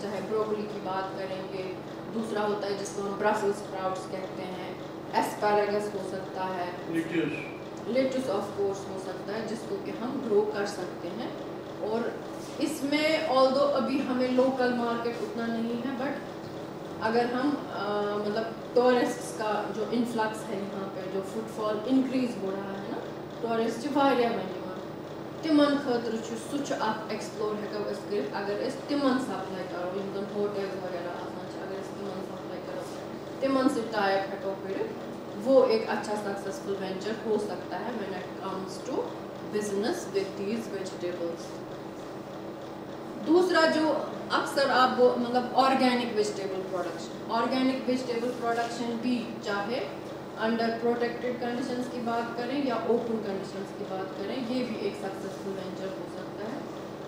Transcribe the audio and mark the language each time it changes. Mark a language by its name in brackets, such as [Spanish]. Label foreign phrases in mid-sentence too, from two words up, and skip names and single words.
[Hindi] चाहे ब्रोकली की बात करेंगे, दूसरा होता है जिसको हम [English] Brussels sprouts [Hindi] कहते हैं, एस्पैरागस हो सकता है, लेट्यूस [English] of course [Hindi] हो सकता है, जिसको कि हम ग्रो कर सकते हैं। और इसमें ऑल्दो अभी हमें [English] local market [Hindi] उतना नहीं है, बट अगर हम मतलब टूरिस्ट्स का जो इन्फ्लक्स है यहाँ पे, जो [English] footfall increase [Hindi] हो रहा है ना, [Kashmiri] टूरिस्ट वारिया वन तिमन खतर सह एक्सप्लोर हेको अगर तिमन सप्लाई करो यम जन होटल्स वगैरह अगर तिमन सप्लाई करो तिमन से टाइप हेको कर, [Hindi] वो एक अच्छा [English] successful venture [Hindi] हो सकता है [English] when it comes to business with these vegetables. [Hindi] दूसरा जो अक्सर आप मतलब [English] organic vegetable production [Hindi] भी चाहे [English] under protected conditions [Hindi] की बात करें या [English] open conditions [Hindi] की बात करें, ये भी एक [English] successful venture [Hindi] हो सकता है।